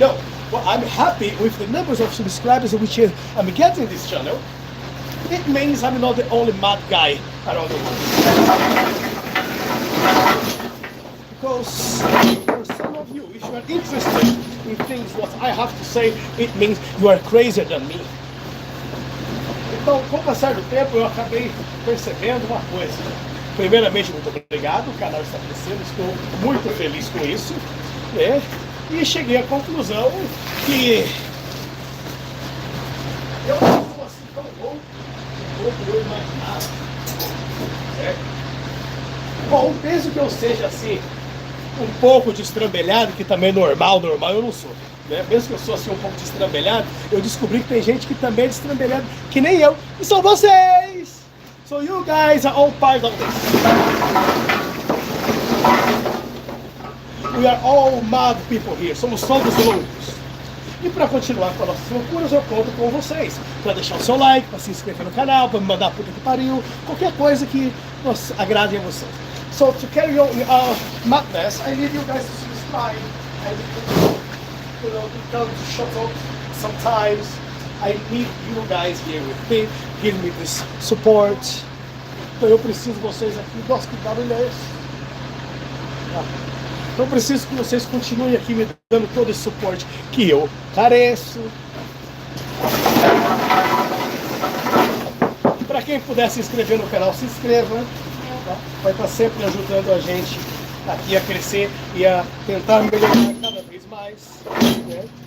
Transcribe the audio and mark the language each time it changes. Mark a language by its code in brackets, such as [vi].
[en] No, well, I'm happy with the numbers of subscribers which I'm getting this channel. It means I'm not the only mad guy around the world. Because for some of you, if you are interested in things what I have to say, it means you are crazier than me. [pt] Então, com o passar do tempo, eu acabei percebendo uma coisa. Primeiramente, muito obrigado, o canal está crescendo, estou muito feliz com isso, né? E cheguei à conclusão que eu não sou assim tão louco como eu imaginava, certo? Bom, penso que eu seja assim, um pouco destrambelhado, que também é normal eu não sou. Né? Mesmo que eu sou assim um pouco destrambelhado, eu descobri que tem gente que também é destrambelhado, que nem eu, e são vocês! [en] So you guys are all part of this. We are all mad people here, [pt] somos todos loucos. E para continuar com as nossas loucuras, eu conto com vocês. Para deixar o seu like, para se inscrever no canal, para me mandar puta que pariu, qualquer coisa que agrade a vocês. [en] So to carry on our madness, I need you guys to subscribe. I need you know, to tell to shut up sometimes. I need you guys here with me, give me this support. [pt] Então eu preciso de vocês aqui. Nossa, que barulho é esse? Então eu preciso que vocês continuem aqui me dando todo esse suporte que eu careço. Para quem puder se inscrever no canal, se inscreva. Tá? Vai estar sempre ajudando a gente aqui a crescer e a tentar melhorar cada vez mais. Né?